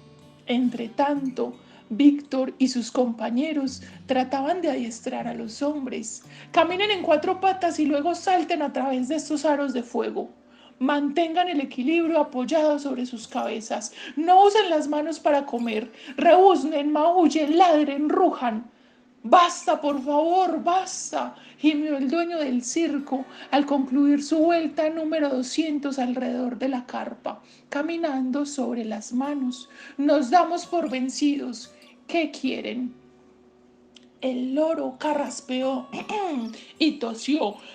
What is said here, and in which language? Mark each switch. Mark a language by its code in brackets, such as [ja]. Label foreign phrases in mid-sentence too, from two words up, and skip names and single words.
[es] Entretanto, Víctor y sus compañeros trataban de adiestrar a los hombres. «Caminen en 4 patas y luego salten a través de estos aros de fuego. Mantengan el equilibrio apoyado sobre sus cabezas. No usen las manos para comer. Rebuznen, maullen, ladren, rujan». «Basta, por favor, basta», gimió el dueño del circo al concluir su vuelta número 200 alrededor de la carpa, caminando sobre las manos. «Nos damos por vencidos. ¿Qué quieren?». El loro carraspeó y tosió.